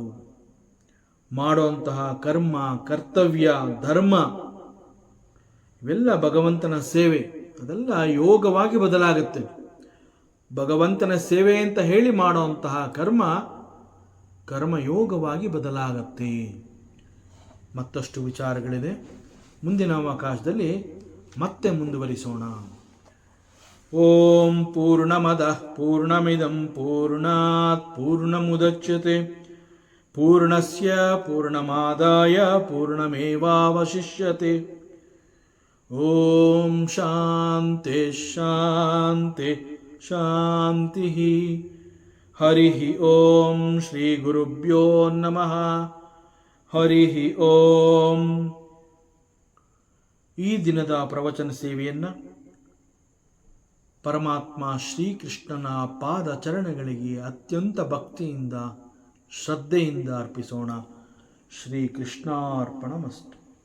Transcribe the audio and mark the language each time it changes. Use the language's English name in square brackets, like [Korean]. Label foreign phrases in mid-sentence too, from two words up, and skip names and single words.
[Kannada] ಮಾಡುವಂತಹ ಕರ್ಮ, ಕರ್ತವ್ಯ, ಧರ್ಮ ಇವೆಲ್ಲ ಭಗವಂತನ ಸೇವೆ, ಅದೆಲ್ಲ ಯೋಗವಾಗಿ ಬದಲಾಗುತ್ತೆ. ಭಗವಂತನ ಸೇವೆ ಅಂತ ಹೇಳಿ ಮಾಡುವಂತಹ ಕರ್ಮಯೋಗವಾಗಿ ಬದಲಾಗತ್ತೆ. ಮತ್ತಷ್ಟು ವಿಚಾರಗಳಿದೆ, ಮುಂದಿನ ಅವಕಾಶದಲ್ಲಿ ಮತ್ತೆ ಮುಂದುವರಿಸೋಣ. [Sanskrit] ಓಂ ಪೂರ್ಣಮದಃ ಪೂರ್ಣಮಿದಂ ಪೂರ್ಣಾತ್ ಪೂರ್ಣಮುದಚ್ಯತೆ ಪೂರ್ಣಸ್ಯ ಪೂರ್ಣಮಾದಾಯ ಪೂರ್ಣಮೇವಾವಶಿಷ್ಯತೆ. ಓಂ ಶಾಂತಿ ಶಾಂತಿ ಶಾಂತಿ. ಹರಿ ಓಂ ಶ್ರೀ ಗುರುಭ್ಯೋ ನಮಃ. ಹರಿ ಓಂ. [Kannada] ಈ ದಿನದ ಪ್ರವಚನ ಸೇವೆಯನ್ನು ಪರಮಾತ್ಮ ಶ್ರೀಕೃಷ್ಣನ ಪಾದ ಚರಣಗಳಿಗೆ ಅತ್ಯಂತ ಭಕ್ತಿಯಿಂದ ಶ್ರದ್ಧೆಯಿಂದ ಅರ್ಪಿಸೋಣ. [Sanskrit] ಶ್ರೀಕೃಷ್ಣಾರ್ಪಣಮಸ್ತು.